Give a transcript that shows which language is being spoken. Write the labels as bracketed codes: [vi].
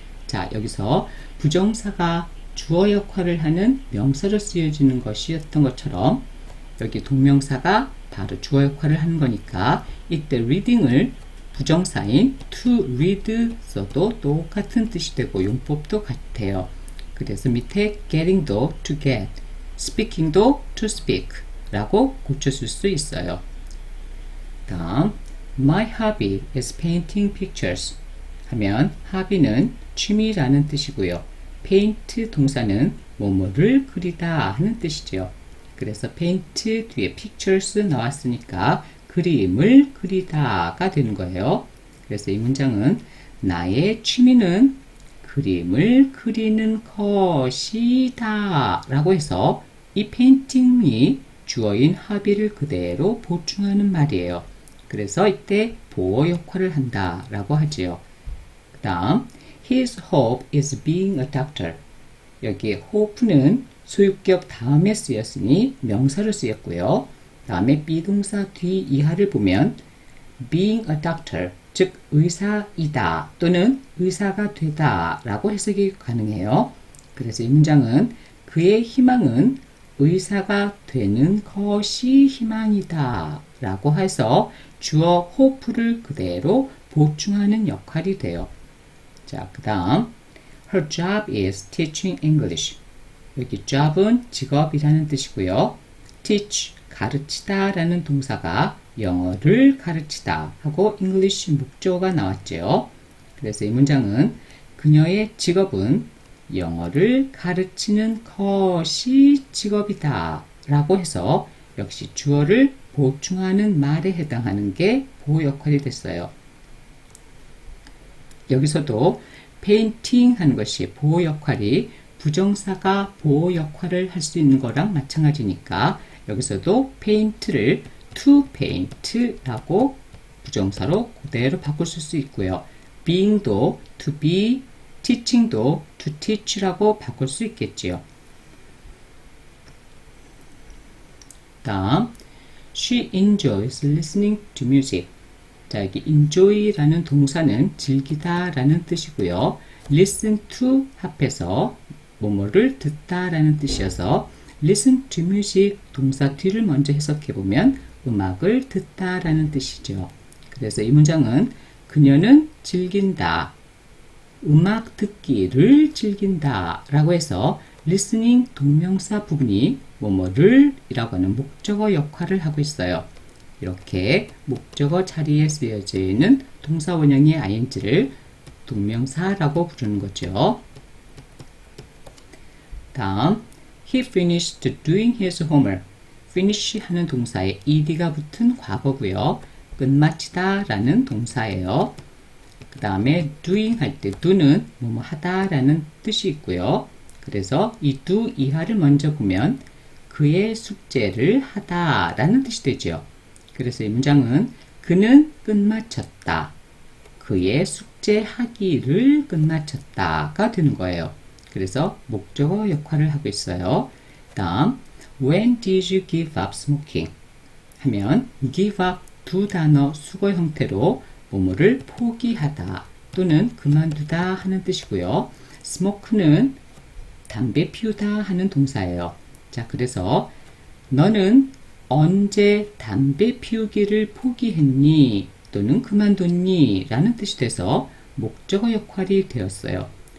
[ko] 자, 여기서 부정사가 주어 역할을 하는 명사로 쓰여지는 것이었던 것처럼 여기 동명사가 바로 주어 역할을 하는 거니까 이때 reading을 부정사인 to read 써도 똑같은 뜻이 되고 용법도 같아요. 그래서 밑에 getting도 to get, speaking도 to speak 라고 고쳐줄 수 있어요. 다음, [en] my hobby is painting pictures [ko] 하면 hobby는 취미라는 뜻이고요. paint 동사는 뭐뭐를 그리다 하는 뜻이죠. 그래서 paint 뒤에 pictures 나왔으니까 그림을 그리다가 되는 거예요. 그래서 이 문장은 나의 취미는 그림을 그리는 것이다 라고 해서 이 페인팅이 주어인 hobby를 그대로 보충하는 말이에요. 그래서 이때 보어 역할을 한다 라고 하지요. 그 다음 [en] His hope is being a doctor. [ko] 여기 hope는 소유격 다음에 쓰였으니 명사로 쓰였고요. 다음에 비동사 뒤 이하를 보면 being a doctor, 즉 의사이다 또는 의사가 되다 라고 해석이 가능해요. 그래서 이 문장은 그의 희망은 의사가 되는 것이 희망이다 라고 해서 주어 hope를 그대로 보충하는 역할이 돼요. 자, 그 다음 [en] Her job is teaching English. [ko] 여기 job은 직업이라는 뜻이고요. teach, 가르치다 라는 동사가 영어를 가르치다 하고 English 목적어가 나왔죠. 그래서 이 문장은 그녀의 직업은 영어를 가르치는 것이 직업이다 라고 해서 역시 주어를 보충하는 말에 해당하는 게 보호 역할이 됐어요. 여기서도 페인팅 하는 것이 보호 역할이 부정사가 보호 역할을 할 수 있는 거랑 마찬가지니까 여기서도 paint를 to paint 라고 부정사로 그대로 바꿀 수 있고요. being도 to be, teaching도 to teach 라고 바꿀 수 있겠지요. 다음 [en] She enjoys listening to music. [ko] 자, 여기 enjoy라는 동사는 즐기다 라는 뜻이고요. listen to 합해서 뭐뭐를 듣다 라는 뜻이어서 listen to music 동사 뒤를 먼저 해석해보면 음악을 듣다 라는 뜻이죠. 그래서 이 문장은 그녀는 즐긴다, 음악 듣기를 즐긴다 라고 해서 listening 동명사 부분이 뭐뭐를 이라고 하는 목적어 역할을 하고 있어요. 이렇게 목적어 자리에 쓰여져 있는 동사 원형의 ing를 동명사라고 부르는 거죠. 다음 [en] He finished doing his homework. [ko] finish 하는 동사에 ed가 붙은 과거고요. 끝마치다 라는 동사예요. 그 다음에 doing 할 때 do는 뭐뭐 하다 라는 뜻이 있고요. 그래서 이 do 이하를 먼저 보면 그의 숙제를 하다 라는 뜻이 되죠. 그래서 이 문장은 그는 끝마쳤다, 그의 숙제하기를 끝마쳤다가 되는 거예요. 그래서 목적어 역할을 하고 있어요. [en] 다음 When did you give up smoking? [ko] 하면 give up 두 단어 수거 형태로 뭐뭐를 포기하다 또는 그만두다 하는 뜻이고요. smoke는 담배 피우다 하는 동사예요. 자, 그래서 너는 언제 담배 피우기를 포기했니 또는 그만뒀니 라는 뜻이 돼서 목적어 역할이 되었어요.